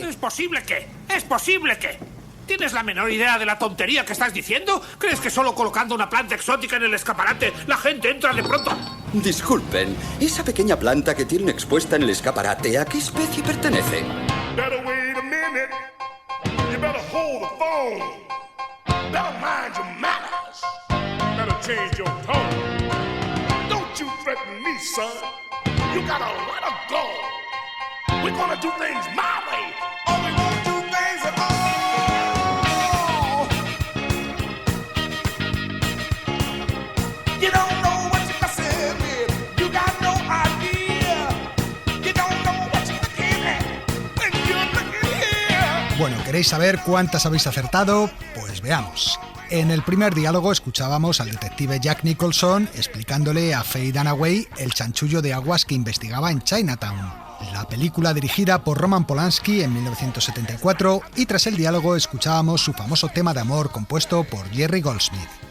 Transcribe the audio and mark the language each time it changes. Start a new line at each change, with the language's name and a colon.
Spanish: ¿Es posible qué? ¿Es posible qué? ¿Tienes la menor idea de la tontería que estás diciendo? ¿Crees que solo colocando una planta exótica en el escaparate la gente entra de pronto? Disculpen, esa pequeña planta que tienen expuesta en el escaparate, ¿a qué especie pertenece?
English: Better wait a minute. You better hold the phone. Better mind your manners. Better change your tone. Don't you threaten me, son. You gotta let her go. We're gonna do things my way, or we won't do things at all. You don't know what you're messing with. You got no idea. You don't know what you're looking at when you're looking here.
Spanish: Bueno, ¿queréis saber cuántas habéis acertado? Pues veamos. En el primer diálogo escuchábamos al detective Jack Nicholson explicándole a Faye Dunaway el chanchullo de aguas que investigaba en Chinatown, la película dirigida por Roman Polanski en 1974, y tras el diálogo escuchábamos su famoso tema de amor compuesto por Jerry Goldsmith.